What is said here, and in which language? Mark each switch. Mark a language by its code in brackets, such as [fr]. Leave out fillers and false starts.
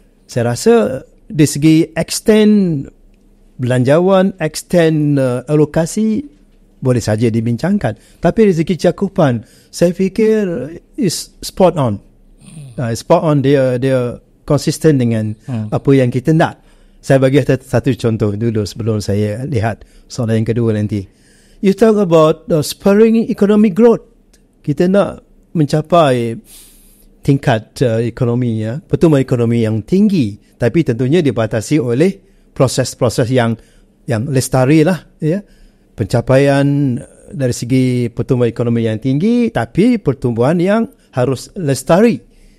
[ms] Saya rasa dari segi extend belanjawan, extend alokasi boleh saja dibincangkan, tapi dari segi cakupan saya fikir [en] is spot on. Spot on, [ms] dia konsisten dengan apa yang kita nak. Saya bagi satu contoh dulu sebelum saya lihat soalan yang kedua nanti. [en] You talk about spurring economic growth. [ms] Kita nak mencapai tingkat ekonomi, pertumbuhan ekonomi yang tinggi, tapi tentunya dibatasi oleh proses-proses yang lestari lah, pencapaian dari segi pertumbuhan ekonomi yang tinggi, tapi pertumbuhan yang harus lestari.